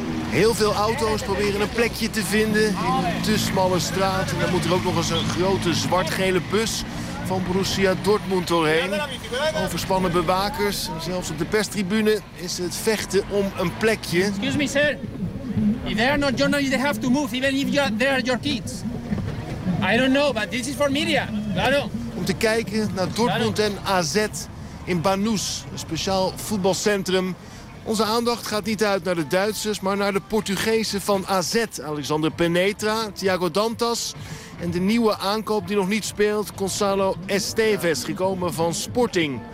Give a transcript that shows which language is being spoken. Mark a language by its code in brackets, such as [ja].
[nl] Heel veel auto's proberen een plekje te vinden in te smalle straat. En dan moet er ook nog eens een grote zwart-gele bus van Borussia Dortmund doorheen. Overspannen bewakers. Zelfs op de perstribune is het vechten om een plekje. [en] Excuse me, sir. If they are not journalists, they have to move. Even if you are, they are your kids. I don't know, but this is for media. [es] Claro. [nl] Om te kijken naar Dortmund en AZ in Banús, een speciaal voetbalcentrum. Onze aandacht gaat niet uit naar de Duitsers, maar naar de Portugezen van AZ. Alexander Penetra, Thiago Dantas en de nieuwe aankoop die nog niet speelt, Gonçalo Esteves, gekomen van Sporting.